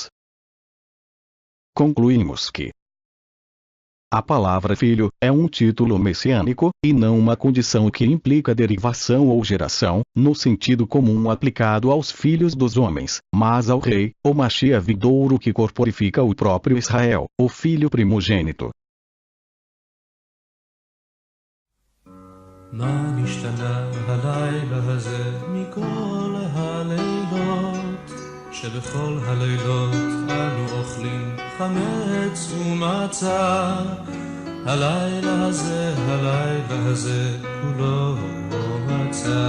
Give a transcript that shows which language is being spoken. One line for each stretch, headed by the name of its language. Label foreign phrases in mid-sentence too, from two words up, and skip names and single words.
Portuguese: Concluímos que a palavra filho é um título messiânico, e não uma condição que implica derivação ou geração, no sentido comum aplicado aos filhos dos homens, mas ao rei, o Mashiach vindouro que corporifica o próprio Israel, o filho primogênito.
Hebrew: מה נשתנה הלילה הזה מכל הלילות שבכל הלילות אנו אוכלים חמץ ומצה. הלילה הזה כולו מצה.